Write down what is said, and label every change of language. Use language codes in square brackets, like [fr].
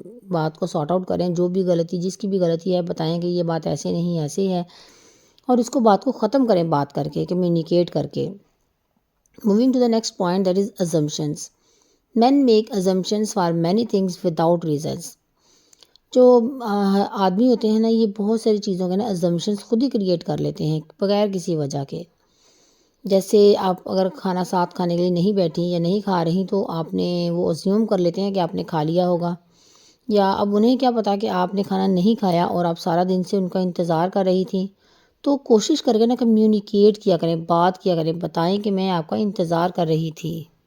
[ur] بات کو sort out کریں۔ جو بھی غلطی، جس کی بھی غلطی ہے، بتائیں کہ یہ بات ایسے نہیں ایسے ہے، اور اس کو بات کو ختم کریں بات کر کے، کمیونیکیٹ کر کے۔ [en] Moving to the next point, that is assumptions. Men make assumptions for many things without reasons. [ur] جو آدمی ہوتے ہیں نا، یہ بہت ساری چیزوں کے نا assumptions خود ہی کریٹ کر لیتے ہیں بغیر کسی وجہ کے۔ جیسے آپ اگر کھانا ساتھ کھانے کے لیے نہیں بیٹھی یا نہیں کھا رہی تو آپ نے وہ اسیوم کر لیتے ہیں کہ آپ نے کھا لیا ہوگا، یا اب انہیں کیا پتا کہ آپ نے کھانا نہیں کھایا اور آپ سارا دن سے ان کا انتظار کر رہی تھی۔ تو کوشش کر کے نا کمیونیکیٹ کیا کریں، بات کیا کریں، بتائیں کہ میں آپ کا انتظار کر رہی تھی۔